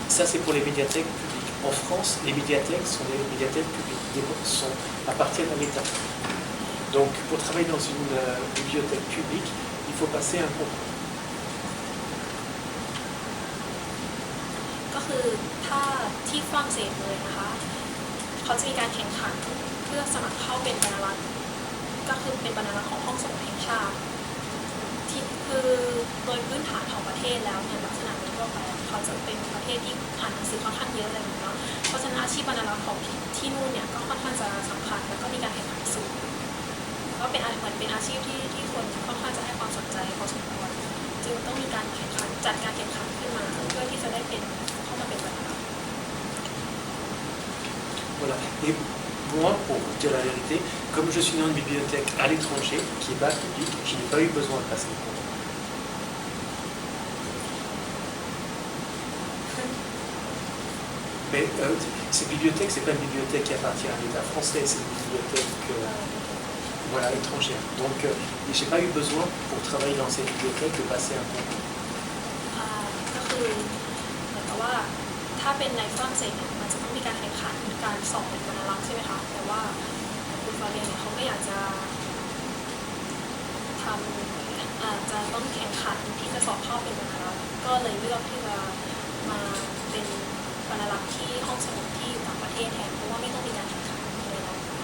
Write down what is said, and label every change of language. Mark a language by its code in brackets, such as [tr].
[fr] Ça c'est pour les médiathèques publiques. En France, les médiathèques sont des médiathèques publiques, appartiennent à l'État. Donc pour travailler dans une bibliothèque publique, il faut passer un concours. [th] ก็คือถ้าที่ฝรั่งเศสเลยนะคะเขาจะมีการแข่งขันเพื่อสมัครเข้าเป็นบรรณารักษ์ก็คือเป็นบรรณารักษ์ของห้องสมุดแห่งชาติ ที่คือโดยพื้นฐานของประเทศแล้วเนี่ยลักษณะทั่วไปเขาจะเป็นประเทศที่อ่านหนังสือค่อนข้างเยอะเลยเนาะเพราะฉะนั้นอาชีพบรรณารักษ์ของที่นู่นเนี่ยก็ค่อนข้างจะสำคัญแล้วก็มีการแข่งขันสูงก็เป็นเหมือนเป็นอาชีพที่คนค่อนข้างจะให้ความสนใจพอสมควรจึงต้องมีการแข่งขันจัดการแข่งขันขึ้นมาเพื่อที่จะได้เป็นเข้ามาเป็นบรรณารักษ์ [fr] Voilà. Et moi, pour vous dire la vérité, comme je suis dans une bibliothèque à l'étranger, qui n'est pas publique, je n'ai pas eu besoin de passer le concours. Mais cette bibliothèque, c'est pas une bibliothèque qui appartient à l'État français, c'est une bibliothèque voilà, étrangère. Donc, je n'ai pas eu besoin, pour travailler dans cette bibliothèque, de passer un concours. [th] ก็คือเหมือนกับว่าถ้าเป็นในฝรั่งเศสเนี่ยมันจะต้องมีการแข่งขันการสอบเป็นบรรลักษ์ใช่ไหมคะแต่ว่าคุณฟาเรียนเนี่ยเขาไม่อยากจะทำอาจจะต้องแข่งขันที่จะสอบเข้าเป็นบรรลักษ์ก็เลยเลือกที่จะมาเป็นบรรลักษ์ที่ห้องสมุดที่อยู่ต่างประเทศแทนเพราะว่าไม่ต้องมีการแข่งขันเลยนะ